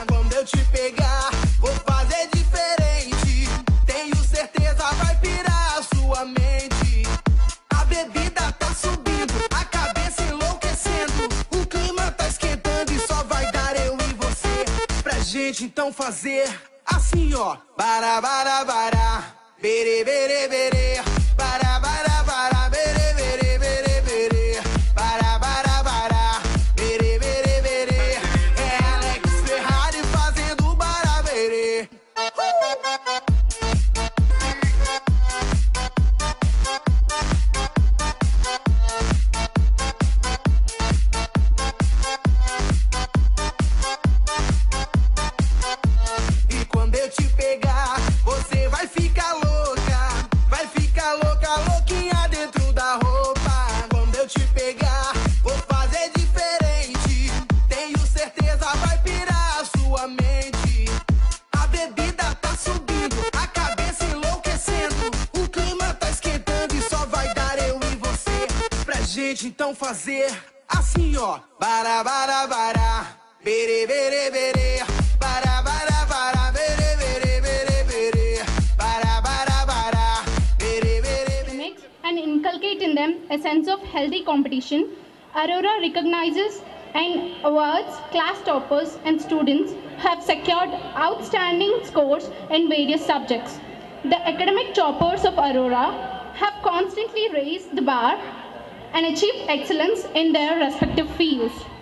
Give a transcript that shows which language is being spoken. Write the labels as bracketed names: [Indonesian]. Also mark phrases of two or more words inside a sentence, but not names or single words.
[Portuguese] Quando eu te pegar, vou fazer diferente. Tenho certeza vai pirar a sua mente. A bebida tá subindo, a cabeça enlouquecendo. O clima tá esquentando e só vai dar eu e você. Pra gente então fazer assim, ó. Bara, bara, bara. Bere, bere, bere. Bara, bara, bara. Bere, bere, bere, bere. Bara, bara, bara. Bere, bere, bere. É Alex Ferrari fazendo bara, bere. E quando eu te pegar, você vai ficar louca. Vai ficar louca, louquinha dentro da roupa. Quando eu te pegar, vou fazer diferente. Tenho certeza vai pirar a sua mente. A bebida tá subindo, a cabeça enlouquecendo. O clima tá esquentando e só vai dar eu e você. Pra gente então fazer assim, ó. Bara, bara, bara. Bere, bere, bere. Bara, bara, bara. Bere, bere, bere, bere. Bara, bara, bara. Bere, bere. [English] Mix and inculcate in them a sense of healthy competition. Aurora recognizes and awards class toppers and students who have secured outstanding scores in various subjects. The academic toppers of Aurora have constantly raised the bar and achieved excellence in their respective fields.